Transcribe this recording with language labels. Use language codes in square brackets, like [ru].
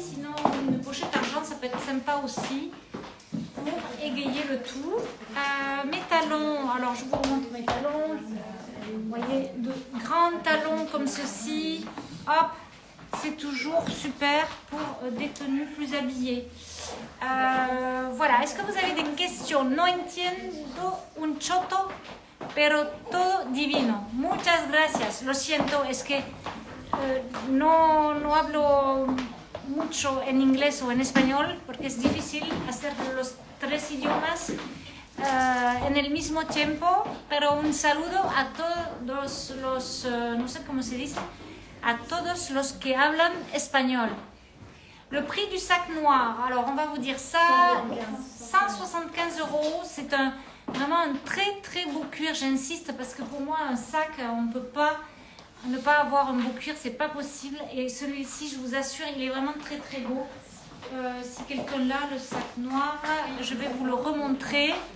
[fr] Sinon une pochette argent ça peut être sympa aussi pour égayer le tout. Mes talons, alors je vous remontre mes talons. Vous voyez, de grands talons comme ceci. Hop, c'est toujours super pour des tenues plus habillées. Voilà, est-ce que vous avez des questions? [es] No entiendo un choto, pero todo divino. Muchas gracias. Lo siento, es que no hablo mucho en inglés o en español porque es difícil hacer los tres idiomas en el mismo tiempo, pero un saludo a todos los, no sé cómo se dice, a todos los que hablan espagnol. [fr] Le prix du sac noir, alors on va vous dire ça, 175 €, c'est vraiment un très très beau cuir, j'insiste parce que pour moi un sac, on ne peut pas ne pas avoir un beau cuir, c'est pas possible. Et celui-ci, je vous assure, il est vraiment très très beau. Si quelqu'un l'a, le sac noir, je vais vous le remontrer.